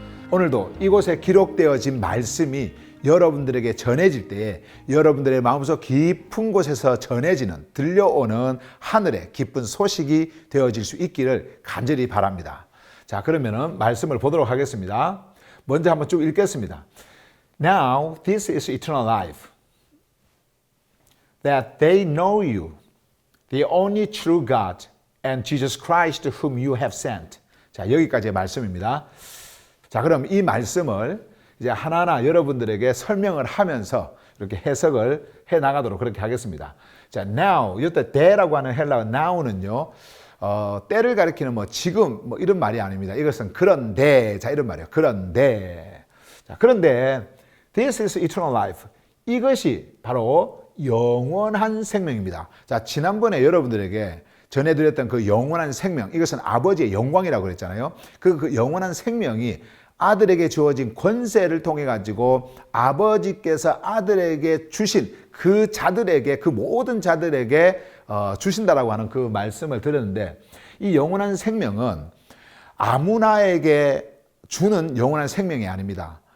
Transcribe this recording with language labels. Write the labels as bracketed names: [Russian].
[Korean] 오늘도 이곳에 기록되어진 말씀이 여러분들에게 전해질 때에 여러분들의 마음속 깊은 곳에서 전해지는, 들려오는 하늘의 기쁜 소식이 되어질 수 있기를 간절히 바랍니다. 자, 그러면은 말씀을 보도록 하겠습니다. 먼저 한번 쭉 읽겠습니다. [English] Now this is eternal life, that they know you, the only true God, and Jesus Christ whom you have sent. [Korean] 자, 여기까지의 말씀입니다. 자, 그럼 이 말씀을 이제 하나하나 여러분들에게 설명을 하면서 이렇게 해석을 해 나가도록 그렇게 하겠습니다. 자, now, 이때 the라고 하는 헬라어 now는요, 때를 가리키는 지금 이런 말이 아닙니다. 이것은 그런데, 자, 이런 말이에요. 그런데. [English] 자, 그런데 this is eternal life. [Korean] 이것이 바로 영원한 생명입니다. 자, 지난번에 여러분들에게 전해드렸던 그 영원한 생명, 이것은 아버지의 영광이라고 그랬잖아요. 그 영원한 생명이 아들에게 주어진 권세를 통해 가지고 아버지께서 아들에게 주신 그 자들에게, 그 모든 자들에게 주신다라고 하는 그 말씀을 드렸는데, 이 영원한 생명은 아무나에게 주는 영원한 생명이 아닙니다.